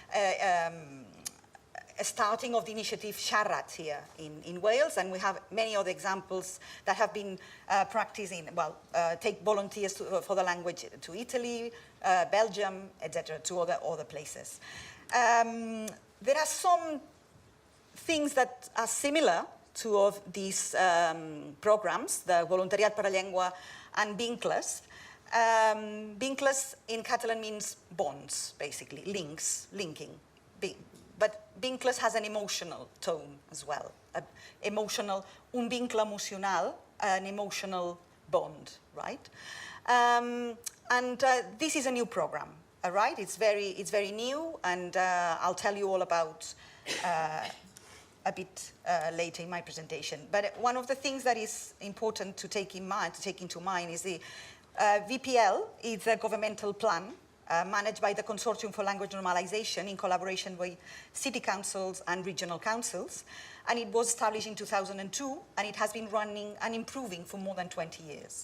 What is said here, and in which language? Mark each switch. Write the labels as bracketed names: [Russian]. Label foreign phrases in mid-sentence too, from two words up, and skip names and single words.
[English] starting of the initiative Siarad here in Wales, and we have many other examples that have been practicing, take volunteers for the language to Italy, Belgium, etc., to other places. There are some things that are similar to these programs, the Voluntariat per la Llengua and Vincles. Vincles in Catalan means bonds, basically, linking. But Vincles has an emotional tone as well, [Catalan] un vincle emocional, [English] an emotional bond, right? And this is a new program. All right, it's very new, and I'll tell you all about a bit later in my presentation. But one of the things that is important to take into mind is the VPL is a governmental plan managed by the Consortium for Language Normalization in collaboration with city councils and regional councils, and it was established in 2002, and it has been running and improving for more than 20 years.